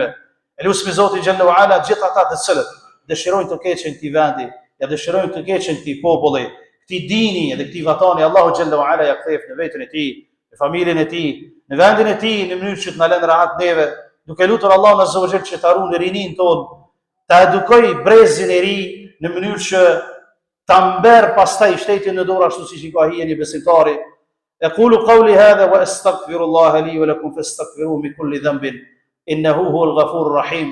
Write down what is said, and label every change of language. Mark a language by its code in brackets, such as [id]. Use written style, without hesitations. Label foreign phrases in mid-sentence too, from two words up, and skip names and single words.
[sq] E lusmi Zotin [ar] جل وعلا [sq] gjithë ata të cilët dëshirojnë të keqen këtij vendi, ja dëshirojnë të keqen këtij populli, këtij dini dhe këtij vatani, Allahu [ar] جل وعلا [sq] ja kthef në veten e tij, në familjen e tij, në vendin e tij, në mënyrë që të na lënë rahat neve, duke lutur Allahun [ar] عز وجل [sq] që ta ruaj rinin tonë, ta edukoj brezin e ri në mënyrë që ta mber pastaj shtetin në dorë ashtu siç i ka hije një besimtari. [ar] أقول قولي هذا وأستغفر الله لي ولكم فاستغفروه من كل ذنب إنه هو الغفور الرحيم.